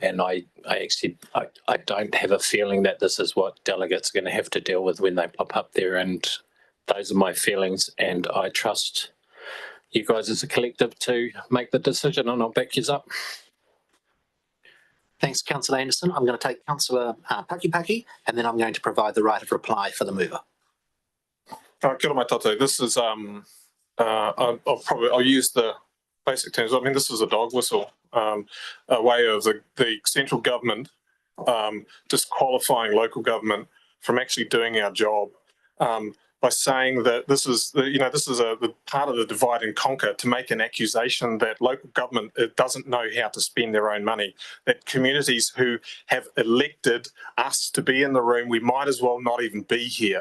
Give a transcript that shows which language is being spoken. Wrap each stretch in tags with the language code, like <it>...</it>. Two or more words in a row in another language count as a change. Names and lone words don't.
<en>And I don't have a feeling that this is what delegates are going to have to deal with when they pop up there. And those are my feelings, and I trust you guys as a collective to make the decision, and I'll back you up. Thanks, Councillor Anderson. I'm going to take Councillor Pakipaki, and then I'm going to provide the right of reply for the mover.</en> <mi>Kia ora mai tātou.</mi> <en>This is I'll use the basic terms. I mean, this is a dog whistle, a way of the central government disqualifying local government from actually doing our job. By saying that this is the part of the divide and conquer, to make an accusation that local government doesn't know how to spend their own money, that communities who have elected us to be in the room, we might as well not even be here.</en>